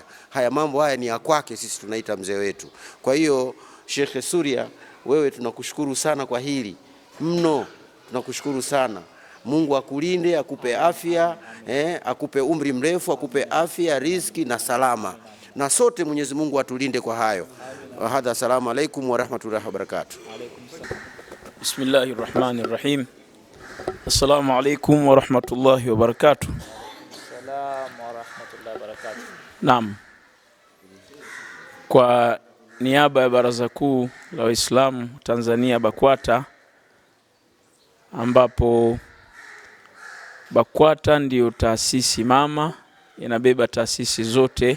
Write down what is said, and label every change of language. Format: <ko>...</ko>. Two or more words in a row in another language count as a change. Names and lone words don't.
<sw>Mambo haya ni ya kwake, sisi tunaita mzee wetu. Kwa hiyo Sheikh Suria, wewe tunakushukuru sana kwa hili mno, tunakushukuru sana. Mungu akulinde, akupe afya, akupe umri mrefu, akupe afya, riziki na salama. Na sote Mwenyezi Mungu atulinde kwa hayo.</sw> <ar>هذا، السلام عليكم ورحمة الله وبركاته. بسم الله الرحمن الرحيم. السلام عليكم ورحمة الله وبركاته. السلام ورحمة الله وبركاته.</ar> <sw>Naam. Kwa niaba ya Baraza Kuu la Waislamu Tanzania BAKWATA, ambapo BAKWATA ndiyo taasisi mama, inabeba taasisi zote.</sw>